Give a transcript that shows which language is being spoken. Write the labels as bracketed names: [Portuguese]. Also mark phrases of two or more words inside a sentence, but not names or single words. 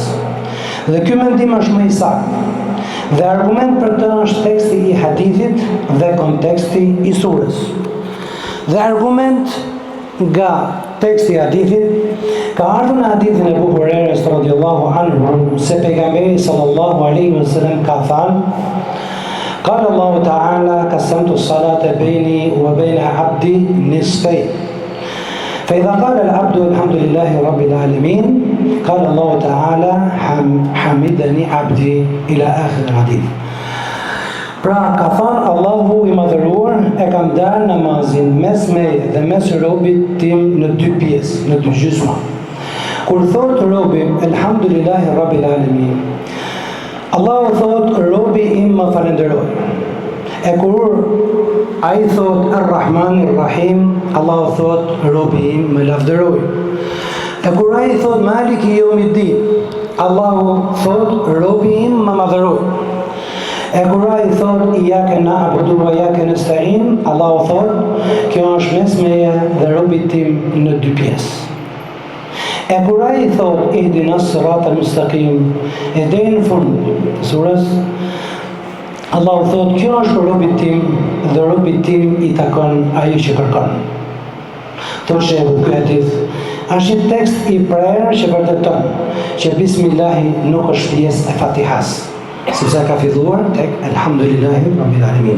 [Albanian] Dhe ky mendim është më i saktë. Dhe argument për të është teksti i hadithit dhe konteksti i surës. Dhe argument nga teksti i hadithit ka ardhur në hadithin e Abu Hurairës [Arabic] رضي الله عنه [Albanian] se pejgamberi [Arabic] صلى الله عليه وسلم [Albanian] ka thënë: [Arabic] قال الله تعالى قسمت الصلاة بيني وبين عبدي نصفين. فإذا قال العبد الحمد لله رب العالمين قال الله تعالى حمدني عبدي إلى آخر الحديث. [Albanian] Pra ka thënë Allahu i madhëruar e kam darë namazin mes meje dhe mes robit tim në dy pjesë, në dy gjysma. Kur thot robi [Arabic] الحمد لله رب العالمين, [Albanian] Allahu thot robi im më falenderoj. E kur ai thot [Arabic] الرحمن الرحيم, [Albanian] Allahu thot robi im më lavdëroj. E kur ai thot [Arabic] مالك يوم الدين, [Albanian] Allahu thot robi im më madhëroj. E kur ai thot [Arabic] إياك نعبد وإياك نستعين, [Albanian] Allahu thot kjo është mes meje dhe robit tim në dy pjesë. E kur ai thot [Arabic] اهدنا الصراط المستقيم, [Albanian] e deri në fund surës, Allahu thot kjo është për robit tim dhe robit tim i takon ajo që kërkon. Thoshe ky hadith është një tekst i prerë që vërteton që Bismillahi nuk është pjesë e Fatihas, sepse ka filluar tek [Arabic] الحمد لله رب العالمين.